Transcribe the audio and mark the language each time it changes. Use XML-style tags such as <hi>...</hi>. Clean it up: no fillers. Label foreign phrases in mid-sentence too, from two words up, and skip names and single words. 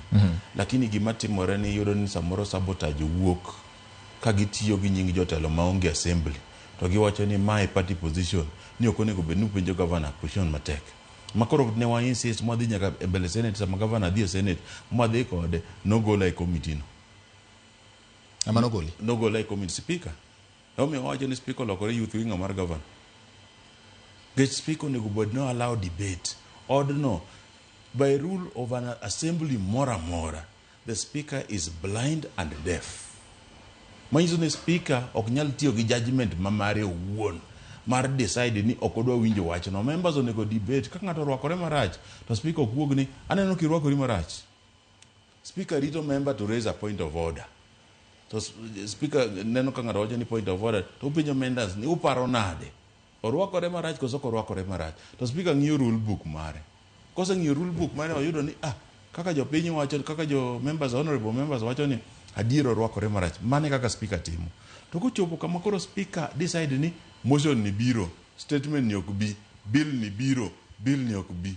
<luo>Lakini gima timore ni yudo ni samoro sabotage wuok ka gitiyo gi nying jotelo maonge assembly to giwacho ni</luo> <en>my party position</en> <luo>ni ok onego bed ni penjo</luo> <en>governor position</en> <luo>matek. Makoro ne wa insist mwadhi nyaka e mbele senate sama governor dhi e senate mwadhi kode no gola e committee no. Ama no goli? No gola e</luo> <en>committee speaker.</en> <luo>Omi wacho ni speaker olokore</luo> <en>youth wing</en> <luo>mar governor. Get speaker onego bed no allow debate.</luo> <en>No, by rule of an assembly mora, the speaker is blind and deaf.</en> <luo>Manyiso ni speaker ok nyal tiyo gi judgment mamare wuon mar decide ni ok odwa winjo wach no. Members onego debate. Ka ng'ato rwakore marach to speaker ok wuog ni aneno ki rwakori marach. Speaker rito member</luo> <en>to raise a point of order.</en> <luo>To speaker neno ka ng'ato wacho ni</luo> <en>point of order</en> <luo>to penjo members ni uparo nade. Orwakore marach koso korwakore marach. To speaker ng'iyo</luo> <en>rule book</en> <luo>mare. Koso ng'iyo</luo> <en>rule book</en> <luo>mare oyudo ni kaka jo piny wacho kaka jo</luo> <en>members honorable members</en> <luo>wacho ni adiero orwakore marach. Mane kaka speaker timo. To kochopo kama koro speaker decide ni motion ni biro, statement ni ok bi, bill ni biro, bill ni ok bi.</luo>